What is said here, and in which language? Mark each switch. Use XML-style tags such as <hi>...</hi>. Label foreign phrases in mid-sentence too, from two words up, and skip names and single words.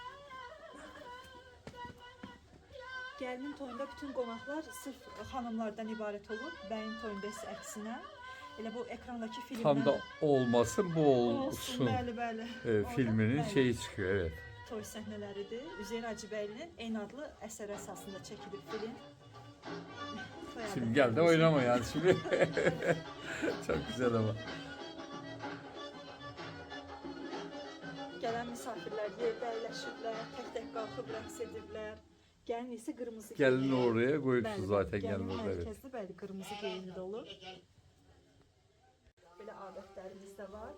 <az>Gəlinin toyunda bütün qonaqlar sırf xanımlardan ibarət olur. Bəyin toyunda isə əksinə. Elə bu ekrandakı filmdən... Tam da olmasın, bu olsun. Bəli, bəli. Filminin</az> <tr>Orada, şeyi çıkıyor, evet.</tr> <az>Toy səhnələridir. Üzeyir Hacıbəylinin eyni adlı əsər əsasında çəkilib film.</az> <tr>Şimdi gel de oynama yani şimdi. Çok güzel ama.</tr> <az>Gələn misafirlər yerdə əyləşiblər, tək-tək qalxıb rəqs ediblər. Gəlin isə qırmızı</az> <tr>Gelini</tr> <az>geyimli.</az> <tr>oraya koyuyorsun</tr> <az>Bəli,</az> <tr>zaten</tr> <az>gəlin</az> <tr>gelin orada, evet.</tr> <az>mərkəzli, bəli, qırmızı geyimli olur. belə adətlərimiz də var.</az>